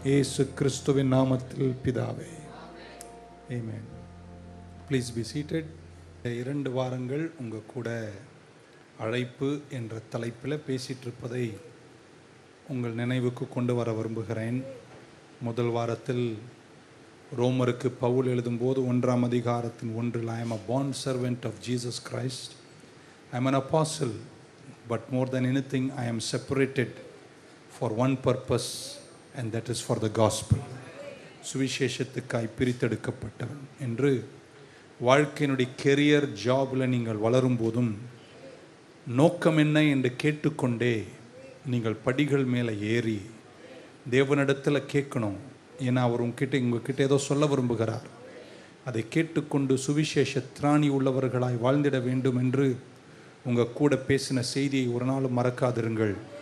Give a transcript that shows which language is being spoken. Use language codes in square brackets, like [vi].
[ta] இயேசு கிறிஸ்துவின் நாமத்தில் பிதாவே, ஆமென். [en] Please be seated. [ta] 2 வாரங்கள் உங்க கூட அழைப்பு என்ற தலைப்பில் பேசிட்டு இருப்பதை உங்கள் நினைவுக்கு கொண்டு வர விரும்புகிறேன். முதல் வாரத்தில் ரோமருக்கு பவுல் எழுதும்போது 1ஆம் அதிகாரத்தின் 1 [en] I am a bond servant of Jesus Christ. I am an apostle, but more than anything I am separated for one purpose, and that is for the gospel. [ta] சுவிசேஷத்துக்காய் பிரித்தெடுக்கப்பட்டவன் என்று வாழ்க்கையினுடைய கெரியர் ஜாபில் நீங்கள் வளரும் போதும் நோக்கம் என்ன என்று கேட்டுக்கொண்டே நீங்கள் படிகள் மேலே ஏறி தேவனிடத்தில் கேட்கணும். ஏன்னா அவர் உங்ககிட்ட ஏதோ சொல்ல விரும்புகிறார். அதை கேட்டுக்கொண்டு சுவிசேஷ திராணி உள்ளவர்களாய் வாழ்ந்திட வேண்டும் என்று உங்கள் கூட பேசின செய்தியை ஒரு நாளும் மறக்காதிருங்கள்.